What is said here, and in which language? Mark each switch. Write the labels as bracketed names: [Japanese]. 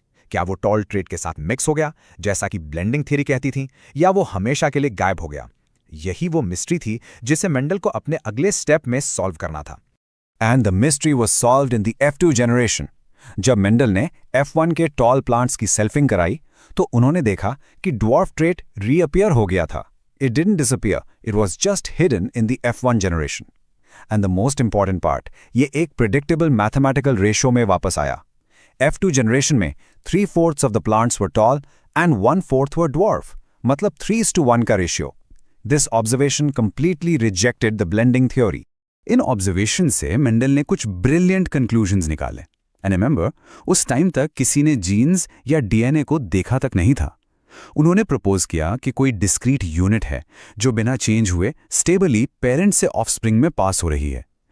[Hindi] क्या वो toll trait के साथ मिक्स हो गया, जैसा कि ब्लेंडिंग थ्योरी कहती थी, या वो हमेशा के लिए गायब हो गया? यही वो मिस्ट्री थी जिसे मेंडल को अपने अगले स्टेप में सॉल्व करना था। [English] And the mystery was solved in the F2 generation. [Hindi] जब मेंडल ने F1 के टॉल प्लांट्स की सेल्फिंग कराई तो उन्होंने देखा कि ड्वार्फ ट्रेट रीअपियर हो गया था। [English] It didn't disappear, it was just hidden in the F1 generation. And the most important part, [Hindi] ये एक predictable mathematical ratio में वापस आया। [English] F2 generation में 3/4 of the plants were tall and 1/4 were dwarf, [Hindi] मतलब 3:1 का [English] ratio. This observation completely rejected the blending theory. [Hindi] In observation से Mendel ने कुछ brilliant conclusions निकाले। [English] And remember, [Hindi] उस टाइम तक किसी ने जीन्स या DNA को देखा तक नहीं था। उन्होंने प्रपोज किया कि कोई डिस्क्रीट यूनिट है जो बिना चेंज हुए स्टेबली पेरेंट से ऑफस्प्रिंग में पास हो रही है।